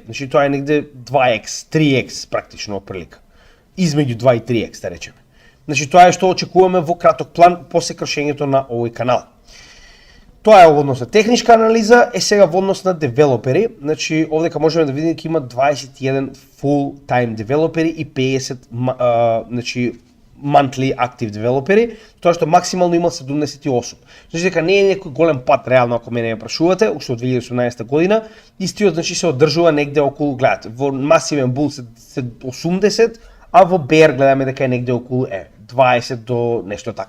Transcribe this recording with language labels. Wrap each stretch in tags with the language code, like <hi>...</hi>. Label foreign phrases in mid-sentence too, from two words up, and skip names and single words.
<mk>Значи тоа е негде 2x, 3x практично оприлика. Измеѓу 2 и 3x да речеме. Значи тоа е што очекуваме во краток план после кршењето на овој канал. Тоа е во однос на техничка анализа, сега во однос на девелопери, значи овдека можеме да видиме дека има 21</mk> <en>full time</en> <mk>девелопери и 50 значи</mk> <en>monthly active</en> <mk>девелопери, тоа што максимално има 78. Значи дека не е некој голем пат реално ако мене ја прашувате, уште од 2018 година, истиот значи се одржува негде околу, гледате, во масивен бул се 80, а во bear гледаме дека е негде околу 20 до нешто така.</mk>